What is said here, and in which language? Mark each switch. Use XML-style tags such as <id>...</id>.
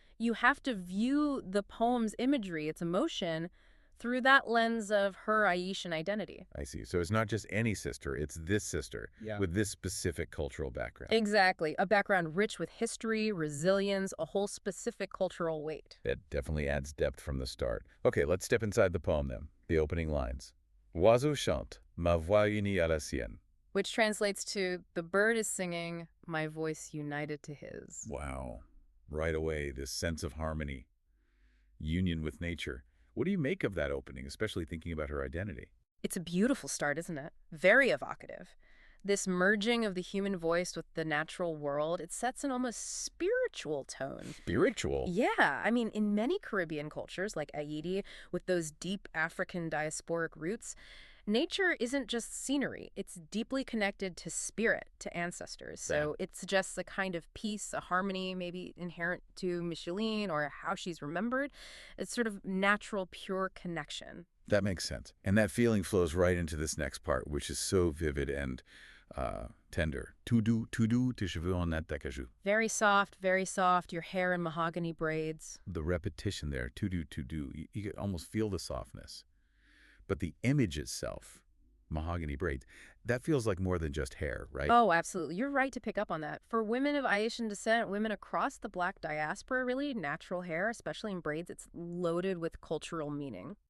<en>You have to view the poem's imagery, its emotion, through that lens of her Haitian identity. I see. So it's not just any sister, it's this sister with this specific cultural background. Exactly. A background rich with history, resilience, a whole specific cultural weight. That definitely adds depth from the start. Okay, let's step inside the poem then. The opening lines.</en> <fr>Oiseau chante, ma voix unie à la sienne.</fr> <en>Which translates to, the bird is singing, my voice united to his. Wow. Right away, this sense of harmony, union with nature. What do you make of that opening, especially thinking about her identity? It's a beautiful start, isn't it? Very evocative. This merging of the human voice with the natural world, it sets an almost spiritual tone. Spiritual? Yeah, I mean, in many Caribbean cultures, like Haiti, with those deep African diasporic roots, nature isn't just scenery. It's deeply connected to spirit, to ancestors. So it suggests a kind of peace, a harmony, maybe inherent to Micheline or how she's remembered. It's sort of natural, pure connection. That makes sense. And that feeling flows right into this next part, which is so vivid and tender.</en> <fr>Tout doux, tes cheveux en natte d'acajou.</fr> <en>Very soft, your hair in mahogany braids. The repetition there,</en> <fr>tout doux,</fr> <en>you can almost feel the softness. But the image itself, mahogany braids, that feels like more than just hair, right? Oh, absolutely. You're right to pick up on that. For women of Haitian descent, women across the Black diaspora, really, natural hair, especially in braids, it's loaded with cultural meaning.</en>